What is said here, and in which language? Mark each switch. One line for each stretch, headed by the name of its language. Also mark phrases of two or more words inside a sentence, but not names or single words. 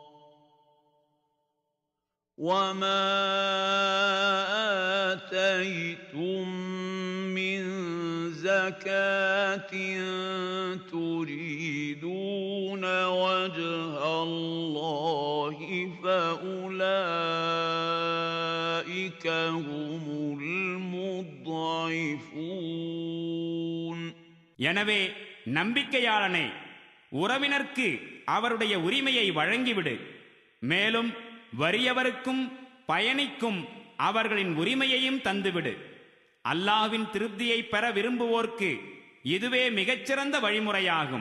Arabic: وَمَا آتَيْتُم مِّن زَكَاةٍ تُرِيدُونَ وَجْهَ اللَّهِ فَأُولَٰئِكَ هُمُ الْمُضْعِفُونَ.
Tamil: எனவே நம்பிக்கையாளனே, உறவினர்க்கு அவருடைய உரிமையை வழங்கிவிடு. மேலும் வறியவருக்கும் பயணிக்கும் அவர்களின் உரிமையையும் தந்துவிடு. அல்லாஹ்வின் திருப்தியை பெற விரும்புவோர்க்கு இதுவே மிகச்சிறந்த வழிமுறையாகும்.